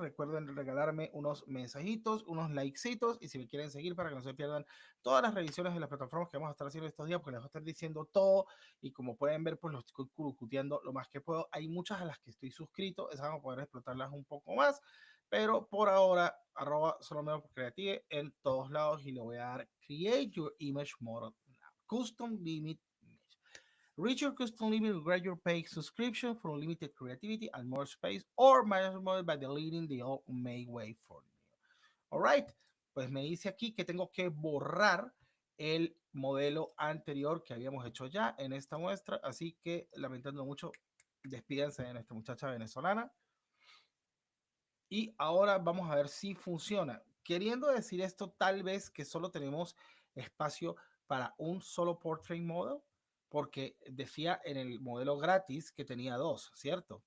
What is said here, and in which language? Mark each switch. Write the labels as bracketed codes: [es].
[es] Recuerden regalarme unos mensajitos, unos likecitos y si me quieren seguir para que no se pierdan todas las revisiones de las plataformas que vamos a estar haciendo estos días, porque les voy a estar diciendo todo y como pueden ver, pues los estoy curucuteando lo más que puedo. Hay muchas a las que estoy suscrito, esas vamos a poder explotarlas un poco más, pero por ahora, @solomeo_creative en todos lados y le voy a dar [en] Create Your Image Model Now. Custom Limit Image. Reach your custom limit with your paid subscription for unlimited creativity and more space, or manage model by deleting the old make way for you. All right, [es] pues me dice aquí que tengo que borrar el modelo anterior que habíamos hecho ya en esta muestra, así que lamentando mucho, despídense de esta muchacha venezolana. Y ahora vamos a ver si funciona. Queriendo decir esto, tal vez que solo tenemos espacio para un solo portrait model, porque decía en el modelo gratis que tenía dos, ¿cierto?